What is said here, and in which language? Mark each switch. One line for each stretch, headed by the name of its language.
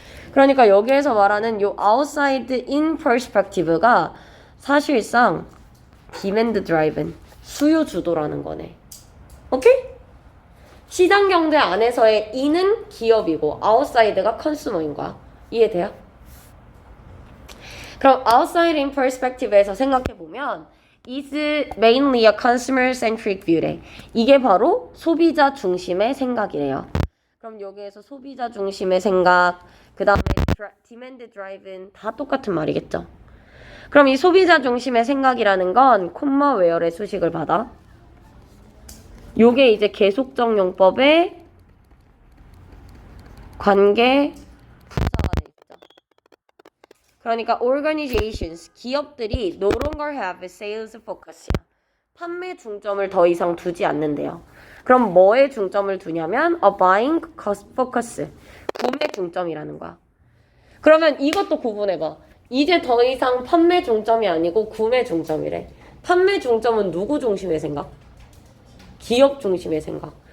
Korean: 그러니까 여기에서 말하는 요 outside in perspective가 사실상 demand driven, 수요 주도라는 거네. 오케이? 시장 경제 안에서의 in은 기업이고 outside가 consumer인 거야. 이해돼요? 그럼
English: outside in perspective에서
Korean: 생각해보면
English: is mainly a consumer-centric view래.
Korean: 이게 바로 소비자 중심의 생각이래요. 그럼 여기에서 소비자 중심의 생각, 그 다음에 demand driven 다 똑같은 말이겠죠. 그럼 이 소비자 중심의 생각이라는 건 콤마 웨어의 수식을 받아. 요게 이제 계속적 용법의 관계 부사가 돼 있죠.
English: 그러니까 organizations,
Korean: 기업들이
English: no longer have a sales focus야.
Korean: 판매 중점을 더 이상 두지 않는데요. 그럼 뭐에 중점을 두냐면
English: a buying focus,
Korean: 구매 중점이라는 거야. 그러면 이것도 구분해봐. 이제 더 이상 판매 중점이 아니고 구매 중점이래. 판매 중점은 누구 중심의 생각? 기업 중심의 생각.